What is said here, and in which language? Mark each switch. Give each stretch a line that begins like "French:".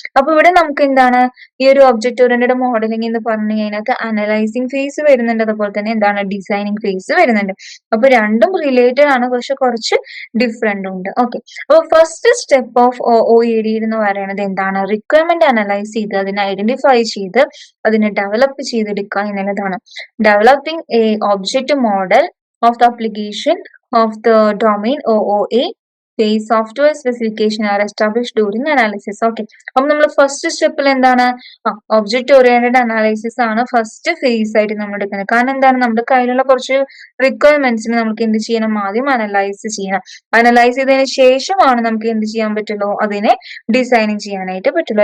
Malayalam: അപ്പൊ ഇവിടെ നമുക്ക് എന്താണ് ഈ ഒരു ഒബ്ജക്ട് ഓറിയന്റഡ് മോഡലിംഗ് എന്ന് പറഞ്ഞു കഴിഞ്ഞാൽ അനലൈസിങ് ഫേസ് വരുന്നുണ്ട്, അതുപോലെ തന്നെ എന്താണ് ഡിസൈനിങ് ഫേസ് വരുന്നുണ്ട്. അപ്പൊ രണ്ടും റിലേറ്റഡ് ആണ്, പക്ഷെ കുറച്ച് ഡിഫറെന്റ് ഉണ്ട്. ഓക്കെ, അപ്പൊ ഫസ്റ്റ് സ്റ്റെപ്പ് ഓഫ് OOAD എന്ന് പറയുന്നത് എന്താണ്, റിക്വയർമെന്റ് അനലൈസ് ചെയ്ത് അതിനെ ഐഡന്റിഫൈ ചെയ്ത് അതിനെ ഡെവലപ്പ് ചെയ്തെടുക്കുക എന്നുള്ളതാണ്.
English: Developing a object model of the application of the domain OOA phase software specification are established during analysis.
Malayalam: Okay, അപ്പൊ നമ്മൾ ഫസ്റ്റ് സ്റ്റെപ്പിൽ എന്താണ് ഒബ്ജക്ട് ഓറിയന്റഡ് അനാലിസിസ് ആണ് ഫസ്റ്റ് ഫേസ് ആയിട്ട് നമ്മൾ എടുക്കുന്നത്. കാരണം എന്താണ് നമ്മുടെ കയ്യിലുള്ള കുറച്ച് റിക്വയർമെന്റ്സിന് നമുക്ക് എന്ത് ചെയ്യണം, ആദ്യം അനലൈസ് ചെയ്യണം. അനലൈസ് ചെയ്തതിന് ശേഷമാണ് നമുക്ക് എന്ത് ചെയ്യാൻ പറ്റുള്ളൂ, അതിനെ ഡിസൈനിങ് ചെയ്യാനായിട്ട് പറ്റുള്ളൂ.